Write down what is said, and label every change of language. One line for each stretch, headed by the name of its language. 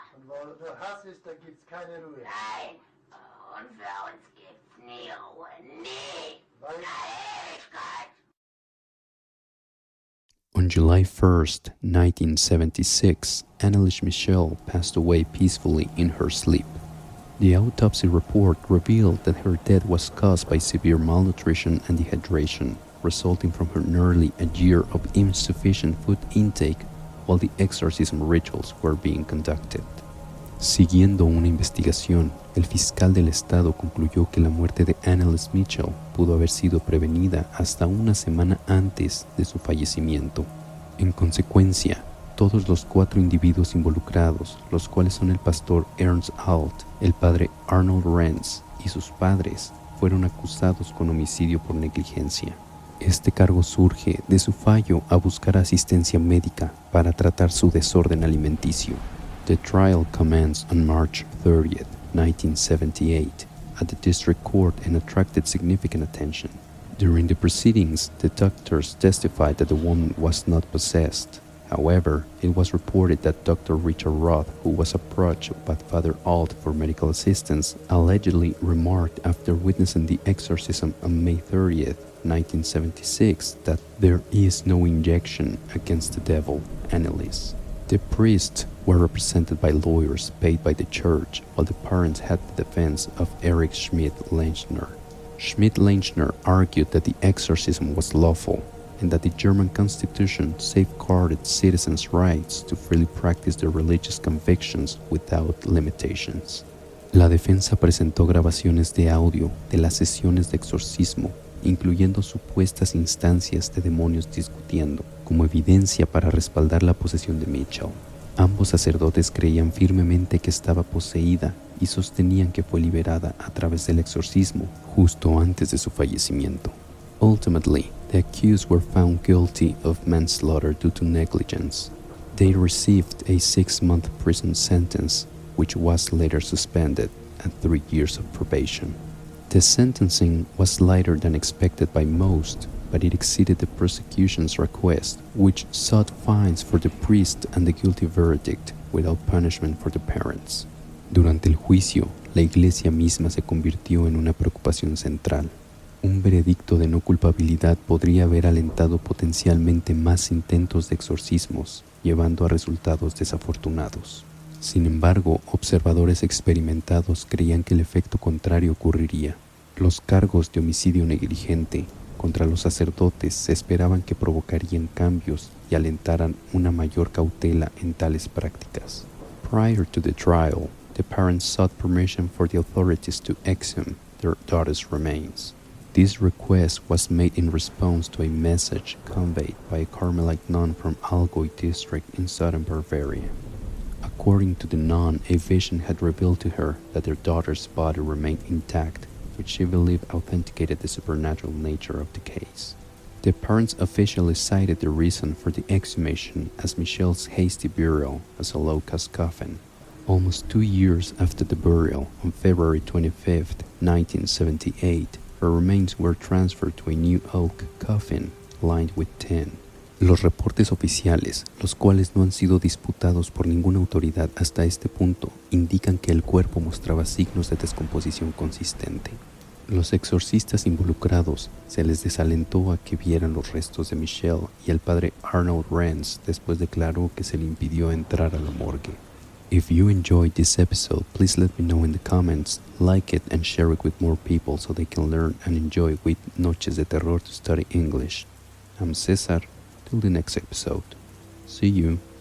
German: Und wo nur Hass ist, da gibt's keine Ruhe. nein. Und für uns gibt's nie Ruhe. Nie. Weil Ewigkeit.
English: On July 1st, 1976, Anneliese Michel passed away peacefully in her sleep. The autopsy report revealed that her death was caused by severe malnutrition and dehydration, resulting from her nearly a year of insufficient food intake while the exorcism rituals were being conducted.
Spanish: Siguiendo una investigación, el fiscal del estado concluyó que la muerte de Anneliese Michel pudo haber sido prevenida hasta una semana antes de su fallecimiento. En consecuencia, todos los 4 individuos involucrados, los cuales son el pastor Ernst Alt, el padre Arnold Renz y sus padres, fueron acusados con homicidio por negligencia. Este cargo surge de su fallo a buscar asistencia médica para tratar su desorden alimenticio.
English: The trial commenced on March 30th, 1978, at the district court and attracted significant attention. During the proceedings, the doctors testified that the woman was not possessed. However, it was reported that Dr. Richard Roth, who was approached by Father Alt for medical assistance, allegedly remarked after witnessing the exorcism on May 30th, 1976, that there is no injection against the devil, Anneliese. The priests were represented by lawyers paid by the church, while the parents had the defense of Erich Schmidt-Lechner. Schmidt-Lechner argued that the exorcism was lawful and that the German constitution safeguarded citizens' rights to freely practice their religious convictions without limitations.
Spanish: La defensa presentó grabaciones de audio de las sesiones de exorcismo, incluyendo supuestas instancias de demonios discutiendo, como evidencia para respaldar la posesión de Michel. Ambos sacerdotes creían firmemente que estaba poseída y sostenían que fue liberada a través del exorcismo justo antes de su fallecimiento.
English: Ultimately, the accused were found guilty of manslaughter due to negligence. They received a 6-month prison sentence, which was later suspended at 3 years of probation. The sentencing was lighter than expected by most, but it exceeded the prosecution's request, which sought fines for the priest and the guilty verdict without punishment for the parents.
Spanish: Durante el juicio, la iglesia misma se convirtió en una preocupación central. Un veredicto de no culpabilidad podría haber alentado potencialmente más intentos de exorcismos, llevando a resultados desafortunados. Sin embargo, observadores experimentados creían que el efecto contrario ocurriría. Los cargos de homicidio negligente contra los sacerdotes se esperaban que provocarían cambios y alentaran una mayor cautela en tales prácticas.
English: Prior to the trial, the parents sought permission for the authorities to exhume their daughter's remains. This request was made in response to a message conveyed by a Carmelite nun from Allgäu district in southern Bavaria. According to the nun, a vision had revealed to her that their daughter's body remained intact, which she believed authenticated the supernatural nature of the case. The parents officially cited the reason for the exhumation as Michel's hasty burial as a low-cost coffin. Almost 2 years after the burial, on February 25, 1978, her remains were transferred to a new oak coffin lined with tin.
Spanish: Los reportes oficiales, los cuales no han sido disputados por ninguna autoridad hasta este punto, indican que el cuerpo mostraba signos de descomposición consistente. Los exorcistas involucrados se les desalentó a que vieran los restos de Michelle y el padre Arnold Renz después declaró que se le impidió entrar a la morgue.
English: If you enjoyed this episode, please let me know in the comments, like it and share it with more people so they can learn and enjoy with Noches de Terror to study English. I'm Cesar, till the next episode. See you.